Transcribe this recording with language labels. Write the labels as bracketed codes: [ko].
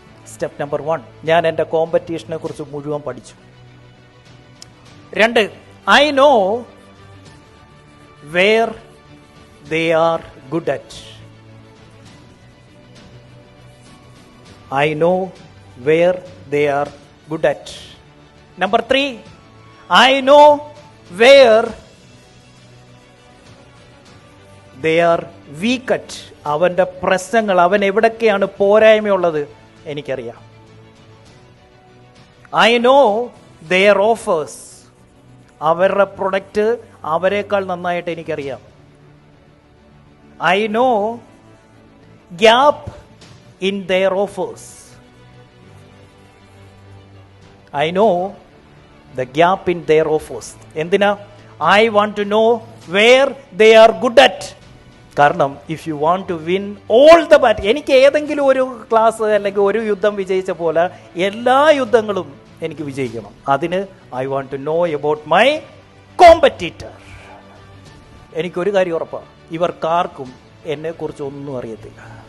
[ml] Step number 1, ഞാൻ എൻ്റെ കോമ്പറ്റീഷനെ കുറിച്ച് മുഴുവൻ പഠിച്ചു. [en] 2, I know where they are good at. I know where they are good at. Number 3, I know where they are weak at. [ml] അവൻ്റെ പ്രശ്നങ്ങൾ, അവൻ എവിടൊക്കെയാണ് പോരായ്മയുള്ളത് എനിക്കറിയാം. [en] I know their offers. [ml] അവരുടെ പ്രൊഡക്റ്റ് അവരെക്കാൾ നന്നായിട്ട് എനിക്കറിയാം. [en] I know gap in their offers. I know the gap in their offers. [ml] എന്തിനാ? [en] I want to know where they are good at. [ml] കാരണം [en] if you want to win all the battle, [ml] എനിക്ക് ഏതെങ്കിലും ഒരു class അല്ലെങ്കിൽ ഒരു യുദ്ധം വിജയിച്ച പോലെ എല്ലാ യുദ്ധങ്ങളും എനിക്ക് വിജയിക്കണം. അതിന് [en] I want to know about my competitor. [ml] എനിക്കൊരു കാര്യം ഉറപ്പാണ്, ഇവർക്കാർക്കും എന്നെക്കുറിച്ച് ഒന്നും അറിയത്തില്ല.